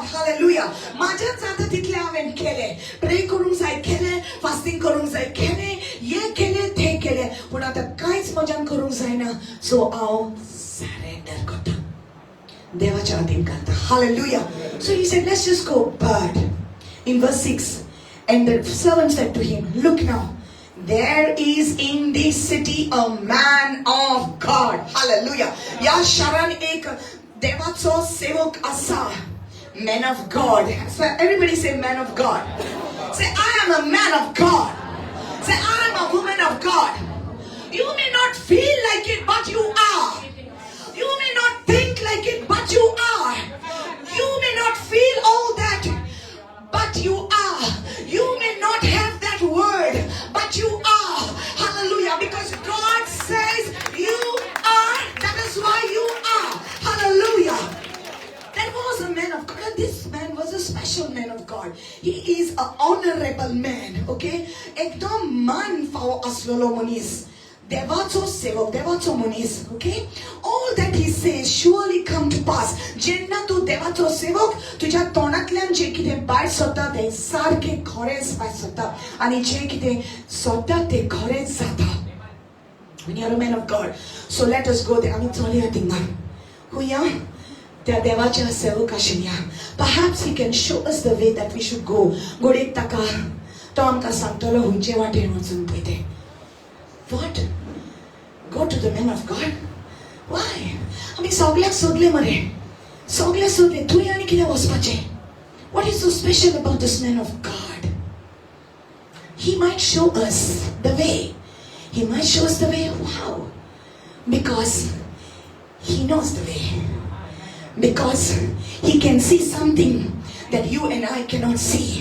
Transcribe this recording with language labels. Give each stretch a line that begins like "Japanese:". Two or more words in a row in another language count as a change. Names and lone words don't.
English: Hallelujah.
Konkani: माझ्याच जाता तितले हांवें केले. प्रे करूंक जाय केले, फास्टिंग करूंक जाय केले, हे केले ते केले, पूण आतां कांयच म्हज्यान करूंक जायना. सो हांव सरेंडर करता, देवाच्या हातीन घालता.
English: Hallelujah. So he said, let's just go. But in verse 6, and the servant said to him, look now, there is in this city a man of God. Hallelujah.
Konkani: या शरण एक देवाचो सेवक असा.
English: Man of God. So everybody say man of God. Say I am a man of God. Say I am a woman of God. You may not feel like it, but you are. You may not think like it, but you are. You may not feel all that, but you are. You may not have that word, but you are. Hallelujah. Because God says you are. That is why you are. Hallelujah. That was a man of God. And this man was a special man of God. He is an honorable man. Okay?
Konkani: Ekdom man fawo aslolo monis. देवाचो सेवक, देवाचो मनीस.
English: Okay? All that he says surely come to pass.
Konkani: जेन्ना तू देवाचो सेवक तुझ्या तोंडातल्यान जे कितें भायर सरता ते सारकें खरेंच भायर सरता आनी जे कितें सरता ते खरेंच जाता.
English: When you are a man of God. So let us go there.
Konkani: आमी चलया थिंगा. खुया त्या देवाच्या सेवकाशी या.
English: Perhaps he can show us the way that we should go.
Konkani: गोडेक ताका तो आमकां सांगतलो हुंचे वाटेन वचून पळय ते.
English: What? Go to the man of God? Why?
Konkani: आमी सगळ्याक सोदले मरे. सगळे सोदले. तुवें आनी कितें वचपाचें?
English: What is so special about this man of God? He might show us the way. He might show us the way. Wow. Because he knows the way. Because he can see something that you and I cannot see.